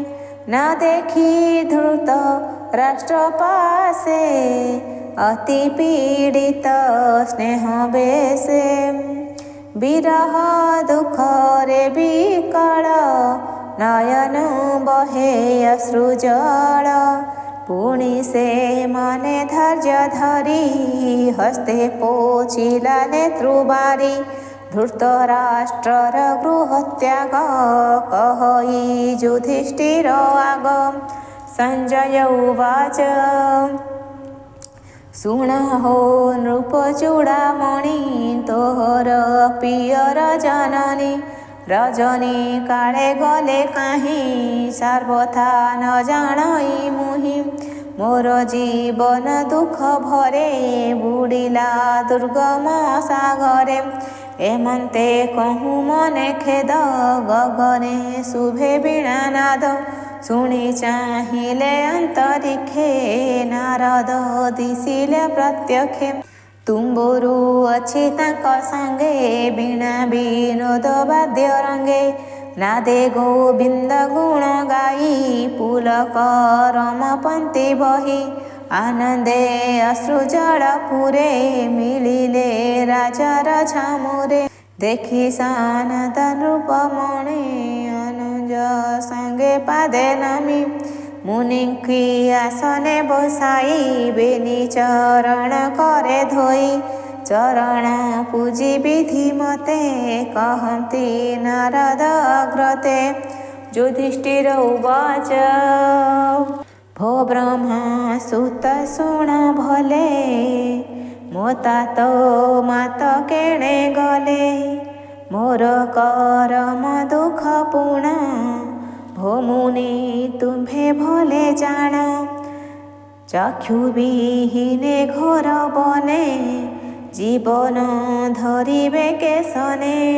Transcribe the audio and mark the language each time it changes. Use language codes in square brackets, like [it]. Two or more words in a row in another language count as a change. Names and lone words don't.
[or] ନ ଦେଖି ଧୃତ ରାଷ୍ଟ୍ର ପାଶେ ଅତି ପୀଡିତ ସ୍ନେହ ବଶେ। ବିରହ ଦୁଃଖ ରେ ବିକଳ ନୟନ ବହେ ଅଶ୍ରୁଜଳ। ପୁଣି ସେ ମନେ ଧୈର୍ଯ୍ୟ ଧରି ହସ୍ତେ ପୋଛିଲା ନେତ୍ରବାରି। ଧୃତରାଷ୍ଟ୍ରର ଗୃହତ୍ୟାଗ କହଇ ଯୁଧିଷ୍ଠିର ଆଗ। ସଞ୍ଜୟ ଉବାଚ ଶୁଣ ହୋ ନୃପ ଚୂଡ଼ାମଣି ତୋହର ପିୟର ଜନନୀ। ରଜନୀ କାଳେ ଗଲେ କାହିଁ ସର୍ବଥା ନ ଜାଣଇ ମୁହିଁ। ମୋର ଜୀବନ ଦୁଃଖ ଭରେ ବୁଡ଼ିଲା ଦୁର୍ଗମ ସାଗରେ। ଏମନ୍ତେ କହୁଁ ମନେ ଖେଦ ଗଗନେ ଶୁଭେ ବୀଣାନାଦ। ଶୁଣି ଚାହିଁଲେ ଅନ୍ତରୀକ୍ଷେ ନାରଦ ଦିଶିଲେ ପ୍ରତ୍ୟକ୍ଷେ। ତୁମ୍ବୁରୁ ଅଛି ତାଙ୍କ ସଙ୍ଗେ ବୀଣା ବିନୋଦ ବାଦ୍ୟ ରଙ୍ଗେ। ନାଦେ ଗୋବିନ୍ଦ ଗୁଣ ଗାଇ ପୁଲକ ରମପନ୍ତି ବହି। ଆନନ୍ଦେ ଅଶ୍ରୁଜଳ ପୂରେ ମିଳିଲେ ରାଜାର ଛାମୁରେ। ଦେଖି ସନାତନ ରୂପମଣି ଅନୁଜ ସଙ୍ଗେ ପାଦେ ନମି। ମୁନିଙ୍କି ଆସନେ ବସାଇ ବେନି ଚରଣ କରେ ଧୋଇ। ଚରଣ ପୂଜି ବିଧି ମତେ କହନ୍ତି ନାରଦ ଅଗ୍ରତେ। ଯୁଧିଷ୍ଠିର ଉବାଚ ଭୋ ବ୍ରହ୍ମା ସୁତ ଶୁଣ ଭଲେ। ମୋ ତାତ ମାତ କେଣେ ଗଲେ। ମୋର କରମ ଦୁଃଖ ପୁଣ ଭୋ ମୁନି ତୁମ୍ଭେ ଭଲେ ଜାଣ। ଚକ୍ଷୁ ବିହୀନେ ଘୋର ବନେ ଜୀବନ ଧରିବେ କେଶନେ।